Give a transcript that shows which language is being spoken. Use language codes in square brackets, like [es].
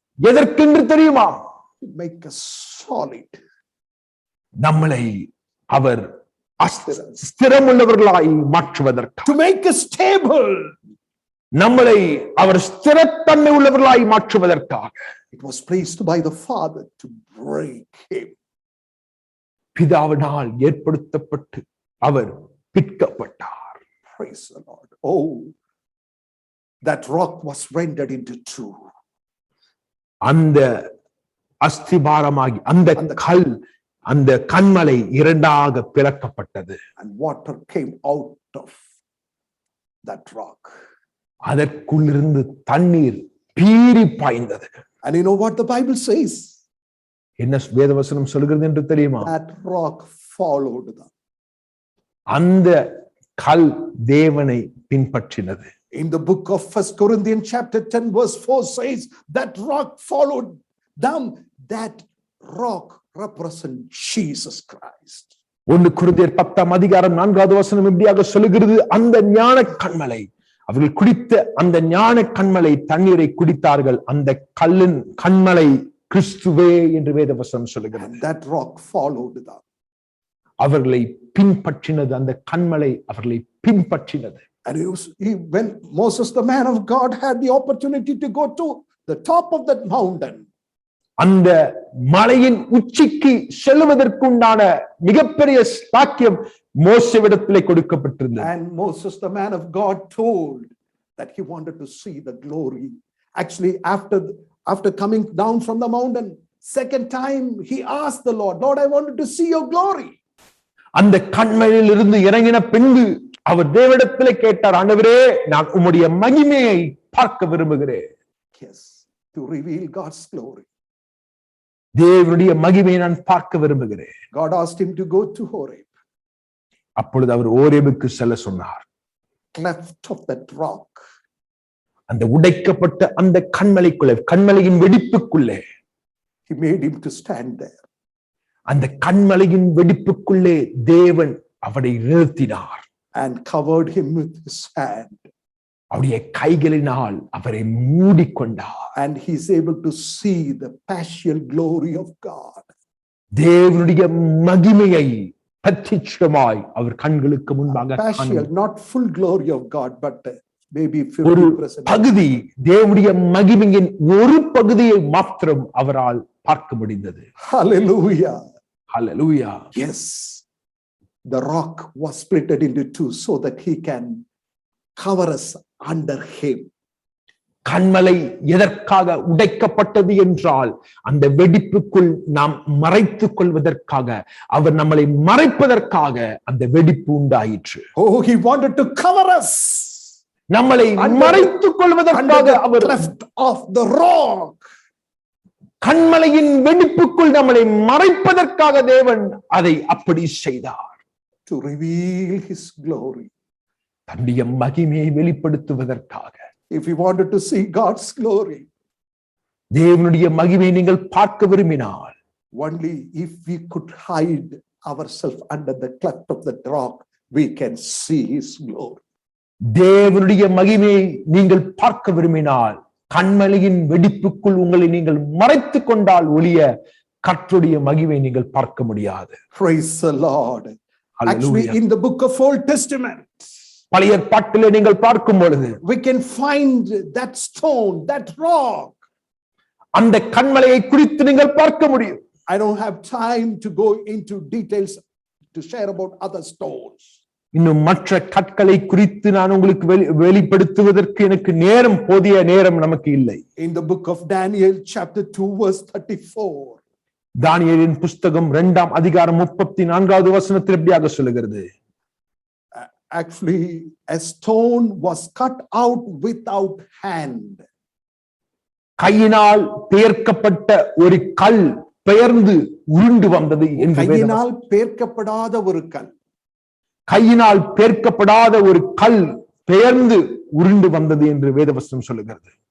[ta] எதற்கென்று தெரியுமா? [en] To make us solid. [ta] நம்மளை அவர் ஸ்திரமுள்ளவர்களாய் மாற்றுவதற்காக. [en] To make us stable. [ta] நம்மளை அவர் ஸ்திரத்தன்மை உள்ளவர்களாய் மாற்றுவதற்காக. [en] It was pleased by the Father to break him. [ta] பிதாவினால் ஏற்படுத்தப்பட்டு அவர் பிற்கப்பட்டார். [en] Praise the Lord. Oh, that rock was rendered into two. [ta] அந்த அஸ்திபாரமாகி அந்த கல், அந்த கன்மலை இரண்டாக பிளக்கப்பட்டது. [en] And water came out of that rock. [ta] அதற்குள்ளிருந்து தண்ணீர் பீறி பாய்ந்தது. [en] And you know what the Bible says? [ta] என்ன வேதவசனம் சொல்கிறது என்று தெரியுமா? [en] That rock followed them. [ta] அந்த கல் தேவனை பின்பற்றினது. [en] In the book of 1 Corinthians chapter 10 verse 4 says that rock followed them. That rock represents Jesus Christ. [ta] 1 கொரிந்தியர் 10:4 இப்படியாக சொல்லுகிறது, அந்த ஞான கன்மலை, அவர்கள் குடித்த அந்த ஞான கன்மலை தண்ணீரை குடித்தார்கள். அந்த கன்மலை கிறிஸ்துவே என்று வேதவசனம் சொல்லுகிறது. [en] And that rock followed them. [ta] அவர்களை பின்பற்றினது, அந்த கன்மலை அவர்களை பின்பற்றினது. [en] And when Moses, the man of God, had the opportunity to go to the top of that mountain, [ta] அந்த மலையின் உச்சிக்கு செல்வதற்குண்டான மிகப்பெரிய பாக்கியம் மோசேவிடத்திலே கொடுக்கப்பட்டிருந்தது. [en] and Moses, the man of God, told that he wanted to see the glory. Actually, after coming down from the mountain, second time he asked the Lord, Lord, I wanted to see your glory. [ta] அந்த கன்மலையில் இருந்து இறங்கின பின்பு அவர் தேவனிடத்திலே கேட்டார், ஆண்டவரே, நான் உம்முடைய மகிமையை பார்க்க விரும்புகிறேன். [en] Yes, to reveal God's glory. [ta] தேவனுடைய மகிமையை நான் பார்க்க விரும்புகிறேன். [en] God asked him to go to Horeb. [ta] அப்பொழுது அவர் ஓரேபுக்கு செல்ல சொன்னார். [en] Cleft of that rock. [ta] அந்த உடைக்கப்பட்ட அந்த கன்மலைக்குள்ளே, கன்மலையின் வெடிப்புக்குள்ளே [en] He made him to stand there. [ta] அந்த கன்மலையின் வெடிப்புக்குள்ளே தேவன் அவரை நிறுத்தினார். [en] And covered him with his hand. [ta] அவருடைய கைகளினால் அவரை மூடிக்கொண்டார். [en] And he's able to see the partial glory of God. [ta] தேவனுடைய மகிமையை பிரத்யட்சமாய் அவர் கண்களுக்கு முன்பாக [en] Partial, not full glory of God, but maybe [ta] ஒரு [en] 50%. [ta] பகுதி, தேவனுடைய மகிமையின் ஒரு பகுதியை மாத்திரம் அவரால் பார்க்க முடிந்தது. [en] Hallelujah. [ta] Hallelujah. [en] Yes, the rock was split into two so that he can cover us under him. [ta] கன்மலை எதற்காக உடைக்கப்பட்டது என்றால் அந்த வெடிப்புக்குள் நாம் மறைத்துக் கொள்வதற்காக, அவர் நம்மளை மறைப்பதற்காக அந்த வெடிப்பு உண்டாயிற்று. [en] Oh, he wanted to cover us. [ta] நம்மளை மறைத்துக் கொள்வதற்காக அவர் [en] cleft of the rock. [ta] கன்மலையின் வெடிப்புக்குள் நம்மளை மறைப்பதற்காக தேவன் அதை அப்படி செய்தார். [en] To reveal his glory. [ta] தன்னுடைய மகிமையை வெளிப்படுத்துவதற்காக. [en] If you wanted to see God's glory, [ta] தேவனுடைய மகிமையை நீங்கள் பார்க்க விரும்பினால், [en] Only if we could hide ourselves under the cleft of the rock, we can see his glory. [ta] தேவனுடைய மகிமையை நீங்கள் பார்க்க விரும்பினால் கண்மலையின் வெடிப்புக்குள் உங்களை நீங்கள் மறைத்துக் கொண்டால் ஒழிய கர்த்தருடைய மகிமை நீங்கள் பார்க்க முடியாது. [en] Praise the Lord. Actually, in the book of Old Testament, [ta] பழைய ஏற்பாட்டிலே நீங்கள் பார்க்கும் பொழுது [en] we can find that stone, that rock. [ta] அந்த கண்மலையை குறித்து நீங்கள் பார்க்க முடியும். [en] I don't have time to go into details to share about other stones. [ta] இன்னும் மற்ற கற்களை குறித்து நான் உங்களுக்கு வெளிப்படுத்துவதற்கு எனக்கு போதிய நேரம் நமக்கு இல்லை. [en] In the book of Daniel chapter 2 verse 34, [ta] தானியேலின் புஸ்தகம் 2ஆம் அதிகாரம் 34வது வசனத்தில் எப்படியாக சொல்லுகிறது? [en] Actually, a stone was cut out without hand. [ta] கையினால் பெயர்க்கப்பட்ட ஒரு கல் பெயர்ந்து உருண்டு வந்தது என்று கையினால் பெயர்க்கப்படாத ஒரு கல், கையினால் பெயர்க்கப்படாத ஒரு கல் பெயர்ந்து உருண்டு வந்தது என்று வேதவசனம் சொல்லுகிறது.